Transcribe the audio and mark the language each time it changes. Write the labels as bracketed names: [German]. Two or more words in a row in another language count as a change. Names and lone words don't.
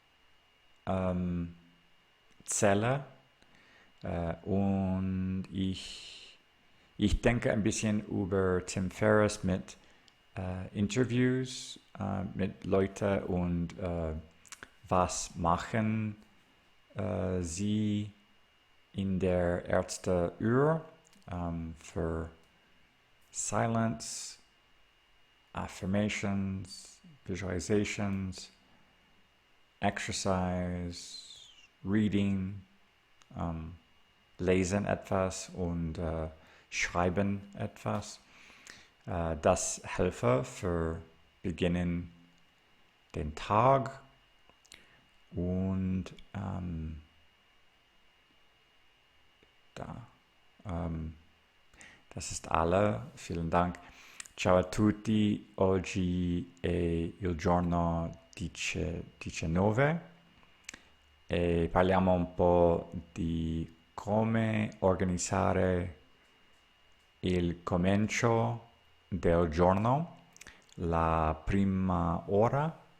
[German] Zelle und ich denke ein bisschen über Tim Ferriss mit Interviews mit Leuten und was machen sie in der ersten Uhr für [English] silence, affirmations, visualizations, exercise, reading, [German] lesen etwas und schreiben etwas. Das helfe für beginnen den Tag und das ist alle. Vielen Dank. [Italian] Ciao a tutti. Oggi è il giorno 19 e parliamo un po' di come organizzare il comincio del giorno, la prima ora